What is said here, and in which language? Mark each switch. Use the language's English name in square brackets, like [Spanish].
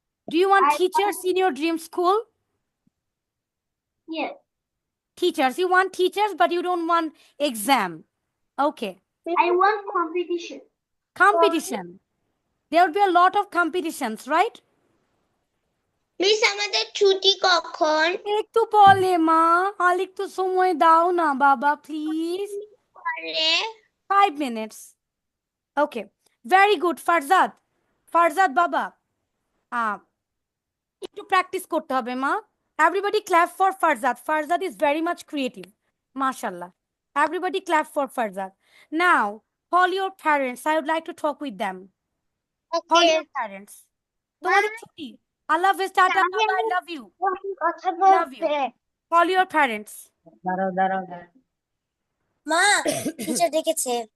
[English] Do you want I teachers in your dream school? yes, Teachers. You want teachers, but you don't want exam. Okay. I want competition. Competition. There will be a lot of competitions, right? [Bangla] Please, আমাদের ছুটি কখন? একটু বলে মা আর একটু সময় দাও না বাবা please [English] 5 minutes. Okay. Very good, Farzad. Farzad [Bangla] বাবা একটু প্র্যাকটিস করতে হবে মা [English] everybody clap for Farzad. Farzad is very much creative. Mashallah. Everybody clap for Farzad. Now, call your parents. I would like to talk with them. Call your parents. [Bangla] তোমাদের ছুটি আল্লাহ হাফেজ tata বাবা [English] I love you. [Bangla] কথা [English] Love you. Call your parents. [Bangla] দাঁড়াও মা teacher ডেকেছে